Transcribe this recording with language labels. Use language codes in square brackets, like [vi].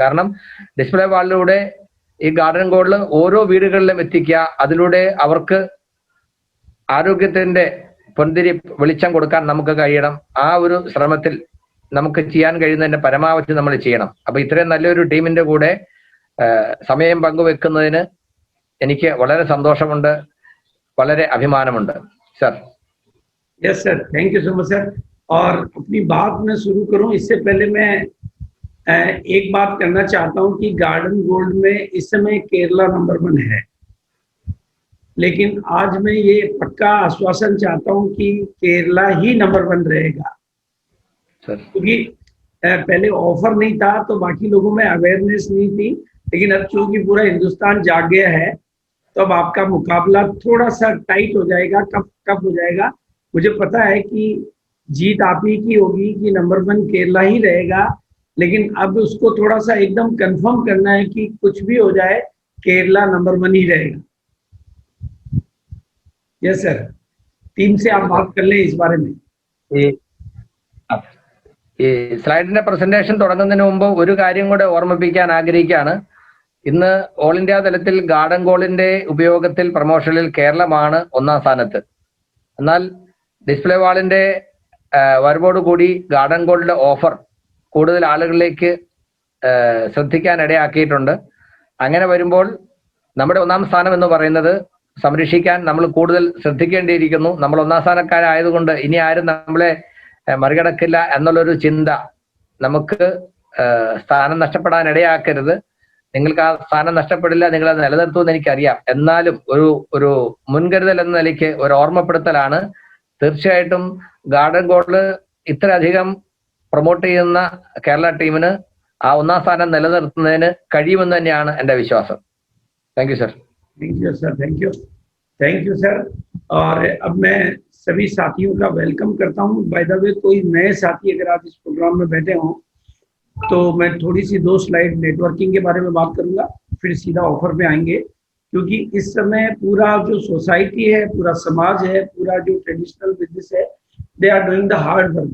[ml] കാരണം ഡിസ്പ്ലേ വാളിലൂടെ ഈ garden gold ഓരോ വീടുകളിലും എത്തിക്കുക, അതിലൂടെ അവർക്ക് ആരോഗ്യത്തിന്റെ പൊന്തിരി വെളിച്ചം കൊടുക്കാൻ നമുക്ക് കഴിയണം. ആ ഒരു ശ്രമത്തിൽ നമുക്ക് ചെയ്യാൻ കഴിയുന്നതിന്റെ പരമാവധി നമ്മൾ ചെയ്യണം. അപ്പൊ ഇത്രയും നല്ലൊരു ടീമിന്റെ കൂടെ സമയം പങ്കുവെക്കുന്നതിന് എനിക്ക് വളരെ സന്തോഷമുണ്ട്, വളരെ അഭിമാനമുണ്ട് sir. [en] Yes sir, thank you so much sir. [hi] और अपनी बात मैं शुरू करूं इससे पहले मैं एक बात करना चाहता हूं कि गार्डन गोल्ड में इस समय केरला नंबर 1 है, लेकिन आज मैं ये पक्का आश्वासन चाहता हूं कि केरला ही नंबर 1 रहेगा [en] Sir. [hi] क्योंकि पहले ऑफर नहीं था तो बाकी लोगों में अवेयरनेस नहीं थी, लेकिन अब चूंकि पूरा हिंदुस्तान जाग गया है तो अब आपका मुकाबला थोड़ा सा टाइट हो जाएगा, कप हो जाएगा। मुझे पता है कि जीत आप ही की होगी कि नंबर 1 केरला ही रहेगा, लेकिन अब उसको थोड़ा सा एकदम कंफर्म करना है कि कुछ भी हो जाए केरला नंबर 1 ही रहेगा। [en] yes sir, [hi] टीम से आप बात कर लें इस बारे में। [ml] ഈ സ്ലൈഡിന്റെ പ്രസന്റേഷൻ തുടങ്ങുന്നതിന് മുമ്പ് ഒരു കാര്യം കൂടെ ഓർമ്മിപ്പിക്കാൻ ആഗ്രഹിക്കുകയാണ്. ഇന്ന് ഓൾ ഇന്ത്യ തലത്തിൽ ഗാർഡൻ ഗോൾഡിന്റെ ഉപയോഗത്തിൽ പ്രൊമോഷനിൽ കേരളമാണ് 1ാം സ്ഥാനത്ത്. എന്നാൽ ഡിസ്പ്ലേ വാളിന്റെ വരവോടുകൂടി ഗാർഡൻ ഗോൾഡിന്റെ ഓഫർ കൂടുതൽ ആളുകളിലേക്ക് ശ്രദ്ധിക്കാൻ ഇടയാക്കിയിട്ടുണ്ട്. അങ്ങനെ വരുമ്പോൾ നമ്മുടെ 1ാം സ്ഥാനം എന്ന് പറയുന്നത് സംരക്ഷിക്കാൻ നമ്മൾ കൂടുതൽ ശ്രദ്ധിക്കേണ്ടിയിരിക്കുന്നു. നമ്മൾ 1ാം സ്ഥാനക്കാരായതുകൊണ്ട് ഇനി ആരും നമ്മളെ മറികടക്കില്ല എന്നുള്ളൊരു ചിന്ത നമുക്ക് സ്ഥാനം നഷ്ടപ്പെടാൻ ഇടയാക്കരുത്. നിങ്ങൾക്ക് ആ സ്ഥാനം നഷ്ടപ്പെടില്ല, നിങ്ങൾ അത് നിലനിർത്തുമെന്ന് എനിക്കറിയാം. എന്നാലും ഒരു മുൻകരുതൽ എന്ന നിലയ്ക്ക് ഒരു ഓർമ്മപ്പെടുത്തലാണ്. തീർച്ചയായിട്ടും ഗാർഡൻ ഗോൾഡ് ഇത്രയധികം പ്രൊമോട്ട് ചെയ്യുന്ന കേരള ടീമിന് ആ 1ാം സ്ഥാനം നിലനിർത്തുന്നതിന് കഴിയുമെന്ന് തന്നെയാണ് എൻ്റെ വിശ്വാസം. [en] Thank you sir. Thank you sir, thank you sir. [hi] और अब मैं सभी साथियों का वेलकम करता हूं। [en] by the way [hi] कोई नए साथी अगर आप इस प्रोग्राम में बैठे हों तो मैं थोड़ी सी 2 स्लाइड नेटवर्किंग के बारे में बात करूंगा, फिर सीधा ऑफर पे आएंगे। क्योंकि इस समय पूरा जो सोसाइटी है, पूरा समाज है, पूरा जो ट्रेडिशनल बिजनेस है, [en] They are doing the hard work.